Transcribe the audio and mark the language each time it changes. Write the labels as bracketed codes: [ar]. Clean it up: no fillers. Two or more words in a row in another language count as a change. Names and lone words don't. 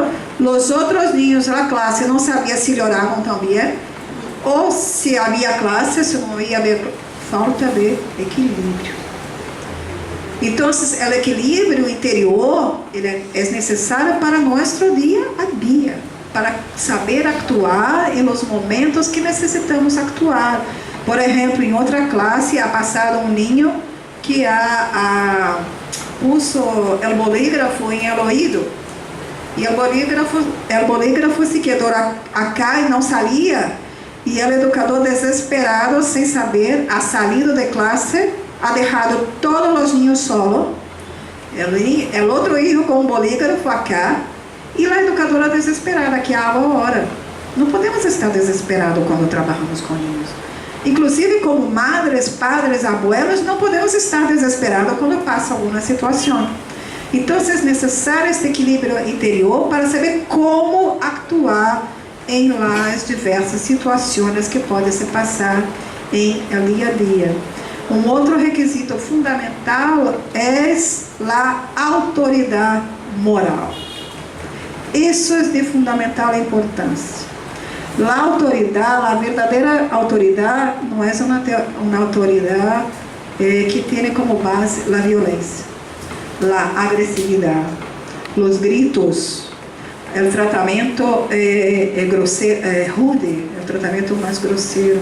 [pt] Os outros niños da classe não sabiam se choravam também, ou se havia classe, se não ia haver falta de equilíbrio. Então, o equilíbrio interior ele é necessário para nosso dia a dia, para saber actuar nos momentos que necessitamos actuar. Por exemplo, em outra classe, ha passado um ninho que puso o bolígrafo em [es] el oído. [pt] E o bolígrafo se quedou acá e não saía. E o educador, desesperado, sem saber, [es] ha salido [pt] de classe, ha deixado todos os [es] niños solo, [pt] o outro hijo com o bolígrafo acá, e a educadora desesperada, que agora. Não podemos estar desesperados quando trabalhamos com niños. [es] Inclusive, como madres, padres, abuelos, [pt] não podemos estar desesperados quando passa alguma situação. Então, é necessário este equilíbrio interior para saber como actuar em [es] las diversas [pt] situações que podem se passar em [es] el dia a dia. [pt] Um outro requisito fundamental é a autoridade moral. Isso é de fundamental importância. A autoridade, a verdadeira autoridade, não é uma autoridade que tem como base a violência, a agressividade, os gritos, o tratamento rude, o tratamento mais grosseiro.